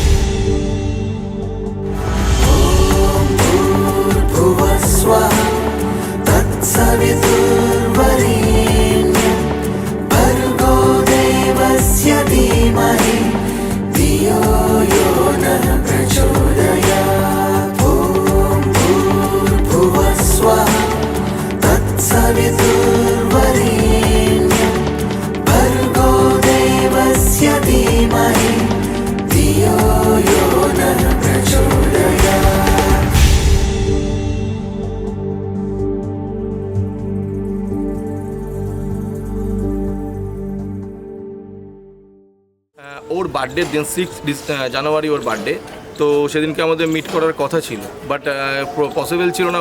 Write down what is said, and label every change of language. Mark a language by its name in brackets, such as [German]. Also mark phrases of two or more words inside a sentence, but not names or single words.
[Sanskrit] ॐ भूर्भुवः स्वः तत्सवितुर्वरेण्यं भर्गो देवस्य धीमहि धियो यो नः प्रचोदयात् ॐ भूर्भुवः स्वः तत्सवितुर्वरेण्यं भर्गो देवस्य धीमहि धियो यो नः प्रचोदयात् [Bangla] ওর বার্থডে দিন 6 জানুয়ারি ওর বার্থডে, তো সেদিনকে আমাদের মিট করার কথা ছিল, [English] but possible [Bangla] ছিল না।